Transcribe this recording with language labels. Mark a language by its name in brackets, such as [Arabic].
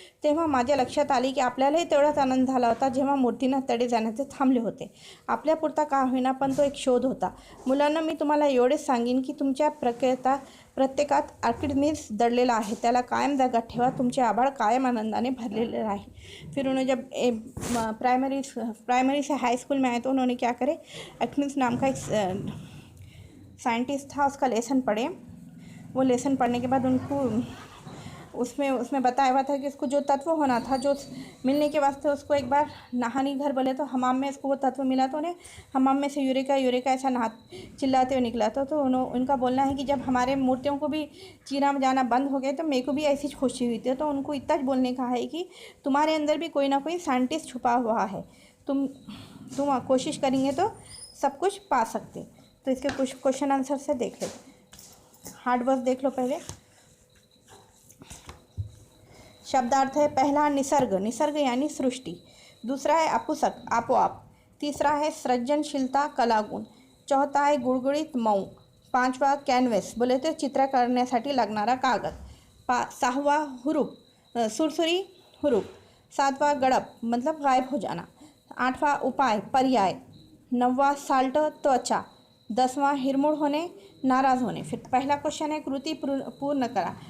[Marathi] तेव्हा माझ्या लक्षात आले की आपल्यालाही तेवढाच आनंद झाला होता जेव्हा मूर्तींना तडे जाण्याचे थांबले होते. आपल्यापुरता का होईना पण तो एक शोध होता. मुलांना मी तुम्हाला एवढेच सांगेन की तुमच्या प्रत्येकात आर्किडनीज दडलेला आहे. त्याला कायम जागात ठेवा. तुमचे आभाळ कायम आनंदाने भरलेले राहील. [Hindi] फिर उन्होंने जब प्राइमरी से हाई स्कूल में आए तो उन्होंने क्या करे, आर्किडनीज नाम का एक साइंटिस्ट था, उसका लेसन पढ़े. वो लेसन पढ़ने के बाद उनको उसमें बताया हुआ था कि उसको जो तत्व होना था, जो मिलने के वास्ते उसको एक बार नहानी घर बोले तो हमाम में उसको वो तत्व मिला. तो उन्हें हमाम में से यूरेका यूरेका ऐसा चिल्लाते हुए निकला था. तो उनका बोलना है कि जब हमारे मूर्तियों को भी चीरा जाना बंद हो गए तो मेरे को भी ऐसी खुशी हुई थी. तो उनको इतना बोलने का है कि तुम्हारे अंदर भी कोई ना कोई साइंटिस्ट छुपा हुआ है. तुम कोशिश करेंगे तो सब कुछ पा सकते. तो इसके कुछ क्वेश्चन आंसर से देख ले. हार्ड वर्क देख लो पहले. शब्दार्थ है, पहला निसर्ग, निसर्ग यानी सृष्टि. दूसरा है अपुसक, आपोआप. तीसरा है सृजनशीलता, कलागुण. [Marathi] चौथा आहे गुळगुळीत, मऊ. पाचवा कॅनव्हस, [Hindi] बोले तो [Marathi] चित्र करण्यासाठी लागणारा कागद. [Hindi] सहावा हुरूप, सुरसुरी हुरूप. सातवा गडप मतलब गायब हो जाना. आठवां उपाय, पर्याय. 9वां साल्ट त्वचा, 10वां हिरमूड होणे, नाराज होणे। [Marathi] फिर पहिला क्वेश्चन आहे कृती पूर्ण करा।